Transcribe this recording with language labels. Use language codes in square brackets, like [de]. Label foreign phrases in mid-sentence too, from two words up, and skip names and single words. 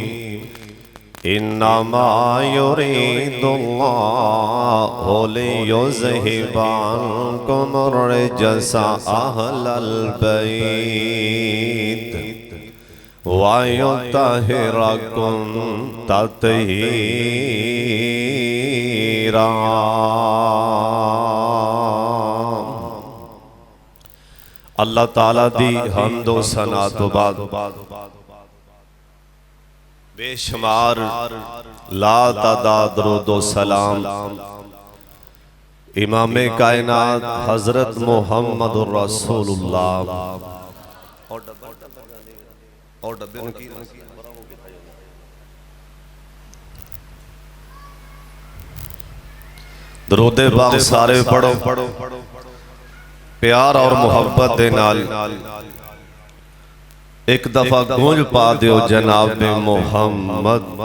[ar] إنما يريد الله ليذهب عنكم الرجس أهل البيت ويطهركم تطهيرا. [pa] اللہ تعالیٰ دی حمدو ثنا توں بعد بے شمار لا تعداد درودو سلام امام کائنات حضرت محمد رسول اللہ درود پاک سارے پڑھو پیار اور محبت دے نال اک دفعہ گونج پا دیو جناب محمد.